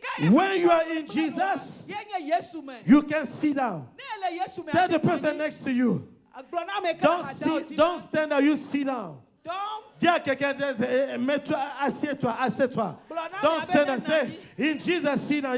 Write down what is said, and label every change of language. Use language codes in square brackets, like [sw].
[en] When you are in Jesus, you can sit down. Tell the person next to you, don't stand up, you sit down. [fr] Dis à quelqu'un, mets-toi, assieds-toi. [en] Don't stand and say, in Jesus, sit down.